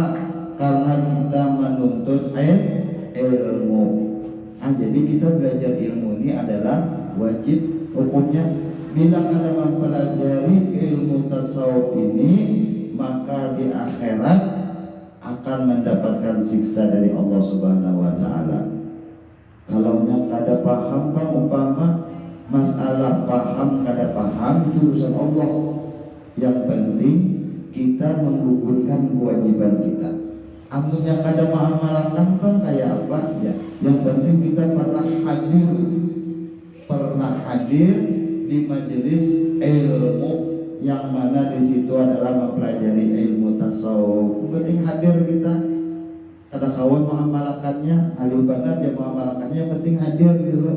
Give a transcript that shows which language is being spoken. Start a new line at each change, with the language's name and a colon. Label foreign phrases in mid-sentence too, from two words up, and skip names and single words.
Banjar: Karena kita menuntut ilmu. Jadi kita belajar ilmu ini adalah wajib hukumnya. Bila kita mempelajari ilmu tasawuf ini, maka di akhirat akan mendapatkan siksa dari Allah
Arabic: سبحانه وتعالى.
Banjar: Kalau kada paham bang umpama masalah paham kada paham itu urusan Allah. Yang penting kita menggugurkan kewajiban kita. Amunnya kada mengamalkan bang kayak apa ya? Yang penting kita pernah hadir di majelis ilmu yang mana di situ adalah mempelajari ilmu tasawuf. Penting hadir kita. Kada kawan mengamalkannya, alih benar dia mengamalkannya, yang penting hadir gitu loh.